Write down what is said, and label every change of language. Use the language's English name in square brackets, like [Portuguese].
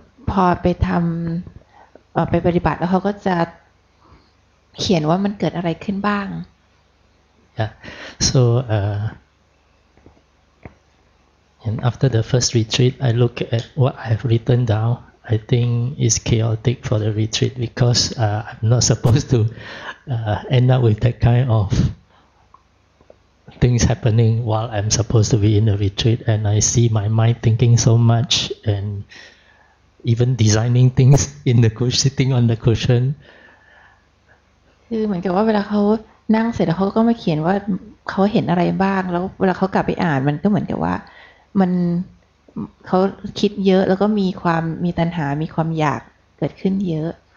[Thai] พอไปทำไปปฏิบัติแล้วเขาก็จะเขียนว่ามันเกิดอะไรขึ้นบ้าง [English] Yeah. So and after the first retreat, I look at what I've written down. I think it's chaotic for the retreat because I'm not supposed to end up with that kind of things happening while I'm supposed to be in a retreat, and I see my mind thinking so much and even designing things in the cushion, sitting on the cushion. [Thai] คือเหมือนกับว่าเวลาเขานั่งเสร็จแล้วเขาก็มาเขียนว่าเขาเห็นอะไรบ้างแล้วเวลาเขากลับไปอ่านมันก็เหมือนกับว่ามันเขาคิดเยอะแล้วก็มีตัณหามีความอยากเกิดขึ้นเยอะ